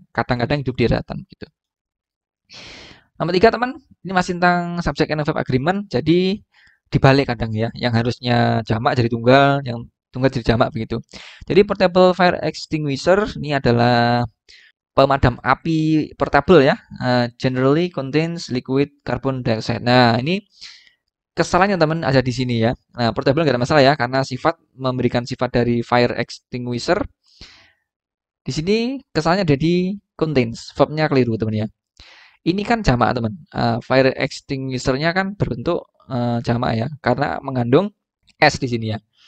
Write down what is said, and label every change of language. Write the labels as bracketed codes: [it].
[id] Kadang-kadang hidup di daratan gitu. Nomor 3 teman, ini masih tentang subject and verb agreement. Jadi dibalik kadang ya, yang harusnya jamak jadi tunggal, yang tunggal jadi jamak begitu. Jadi portable fire extinguisher ini adalah pemadam api portable ya. [en] Generally contains liquid carbon dioxide. [id] Nah, ini kesalahannya teman ada di sini ya. Nah, portable nggak ada masalah ya, karena sifat memberikan sifat dari fire extinguisher. Di sini kesalahannya ada di contains, verbnya keliru teman ya. Ini kan jamak teman. Fire extinguisher-nya kan berbentuk jamak ya, karena mengandung S di sini ya.